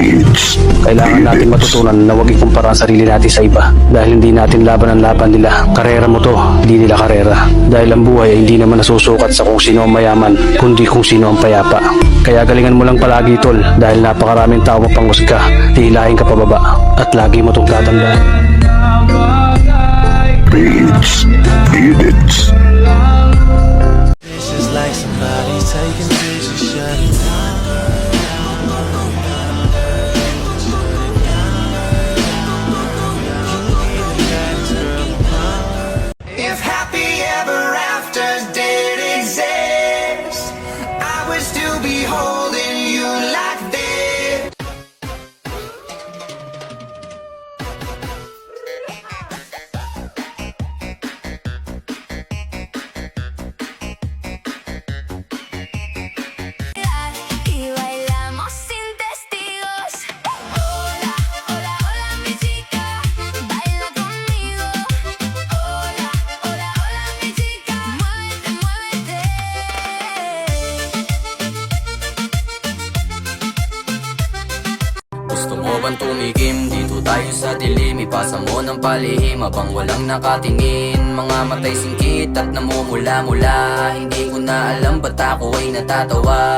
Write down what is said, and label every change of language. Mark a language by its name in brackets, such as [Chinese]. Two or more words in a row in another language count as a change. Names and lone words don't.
[Filipino] Kailangan natin matutunan na wag ikumpara ang sarili natin sa iba dahil hindi natin laban ang laban nila. Karera mo to, hindi nila karera. Dahil ang buhay ay hindi naman nasusukat sa kung sino ang mayaman, kundi kung sino ang payapa. Kaya galingan mo lang palagi tol dahil napakaraming tao mapanghusga, hihilahin ka pababa at lagi mo itong tatandaan. [English] Beats, beat it. This is like somebody taking pictures, shutting If happy ever after did exist, I would still be holding you like this. [Spanish] Y bailamos sin testigos. Hola, hola, hola, mi chica, baila conmigo. Hola, hola, hola, mi chica, muévete, muévete. [Filipino] Gusto mo bang tumigim? Dito tayo sa dilim. Ipasa mo ng palihim habang walang nakatingin. Mga matay singkit at namumula-mula. Hindi ko na alam ba't ako ay natatawa.